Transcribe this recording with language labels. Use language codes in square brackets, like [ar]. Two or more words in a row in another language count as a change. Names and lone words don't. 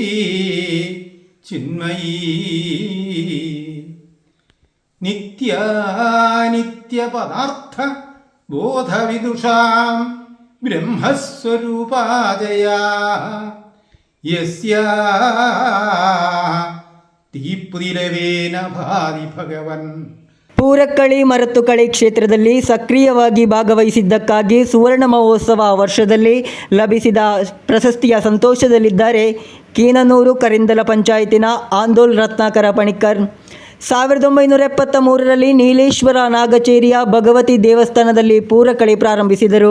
[sa] ചിന്മയീ നിത്യാനിത്യ പദാർത്ഥ ബോധവിദുഷാം ബ്രഹ്മസ്വരൂപാദയാ യസ്യാ തീപ്തിരവേന ഭാതി ഭഗവൻ. [kn] ಪೂರಕಳಿ ಮರತ್ತುಕಳಿ ಕ್ಷೇತ್ರದಲ್ಲಿ ಸಕ್ರಿಯವಾಗಿ ಭಾಗವಹಿಸಿದ್ದಕ್ಕಾಗಿ ಸುವರ್ಣ ಮಹೋತ್ಸವ ವರ್ಷದಲ್ಲಿ ಲಭಿಸಿದ ಪ್ರಶಸ್ತಿಯ ಸಂತೋಷದಲ್ಲಿದ್ದಾರೆ ಕೀನನೂರು ಕರಿಂದಲ ಪಂಚಾಯತಿನ ಆಂದೋಲ್ ರತ್ನಾಕರ ಪಣಿಕ್ಕರ್. 1973ರಲ್ಲಿ ನೀಲೇಶ್ವರ ನಾಗಚೇರಿಯ ಭಗವತಿ ದೇವಸ್ಥಾನದಲ್ಲಿ ಪೂರಕಳಿ ಪ್ರಾರಂಭಿಸಿದರು.